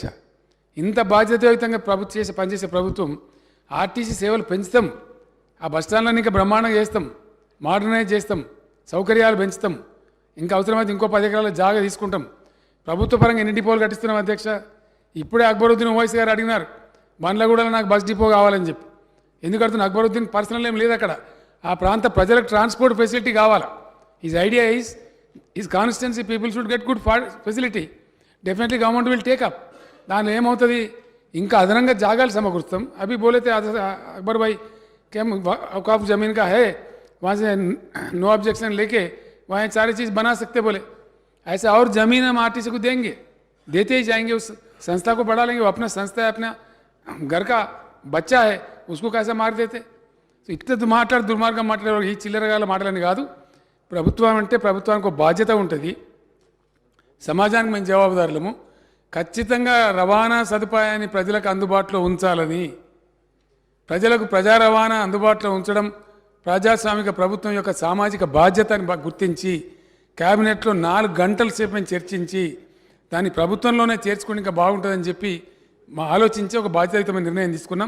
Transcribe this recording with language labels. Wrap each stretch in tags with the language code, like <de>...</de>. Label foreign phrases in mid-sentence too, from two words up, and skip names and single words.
<te>ఇంత బాధ్యతాయుతంగా పనిచేసే ప్రభుత్వం ఆర్టీసీ సేవలు పెంచుతాం, ఆ బస్టాండ్లను ఇంకా బ్రహ్మాండంగా చేస్తాం, మోడర్నైజ్ చేస్తాం, సౌకర్యాలు పెంచుతాం, ఇంకా అవసరమైతే ఇంకో 10 ఎకరాల జాగా తీసుకుంటాం. ప్రభుత్వ పరంగా ఎన్ని డిపోలు కట్టిస్తున్నాం అధ్యక్ష? ఇప్పుడే అక్బరుద్దీన్ ఓవైసీ గారు అడిగినారు, బండ్లగూడలో నాకు</te> <en>bus depot</en> <te>కావాలని చెప్పి. ఎందుకు అడుగుతున్నా? అక్బరుద్దీన్ పర్సనల్ ఏం లేదు అక్కడ. ఆ ప్రాంత ప్రజలకు</te> <en>transport facility</en> <te>కావాలా.</te> <en>his idea is his constituency people should get good facility. definitely government will take up.</en> <te>దానిలో ఏమవుతుంది? ఇంకా అదనంగా జాగాలు సమకూరుస్తాం.</te> <hi>अभी बोलते अकबर भाई क्या औकाफ ज़मीन का है, वहाँ से</hi> <en>no objection</en> <hi>लेके वहाँ सारी चीज़ बना सकते बोले. ऐसा और ज़मीन हम आरटीसी को देंगे, देते ही जाएंगे. उस संस्था को बढ़ा लेंगे. वो अपना संस्था है, अपना घर का बच्चा है, उसको कैसे मार देते?</hi> <te>సో ఇట్లా దుర్మార్గం మాట్లాడే ఈ చిల్లరగాల మాటలని కాదు. ప్రభుత్వం అంటే ప్రభుత్వానికి ఒక బాధ్యత ఉంటుంది. సమాజానికి మేము జవాబుదారులము. ఖచ్చితంగా రవాణా సదుపాయాన్ని ప్రజలకు అందుబాటులో ఉంచాలని, ప్రజలకు ప్రజా రవాణా అందుబాటులో ఉంచడం ప్రజాస్వామిక ప్రభుత్వం యొక్క సామాజిక బాధ్యతని గుర్తించి క్యాబినెట్లో 4 గంటల సేపు మేము చర్చించి దాన్ని ప్రభుత్వంలోనే చేర్చుకుని ఇంకా బాగుంటుందని చెప్పి ఆలోచించి ఒక బాధ్యతాయుతమైన నిర్ణయం తీసుకున్నాం.</te>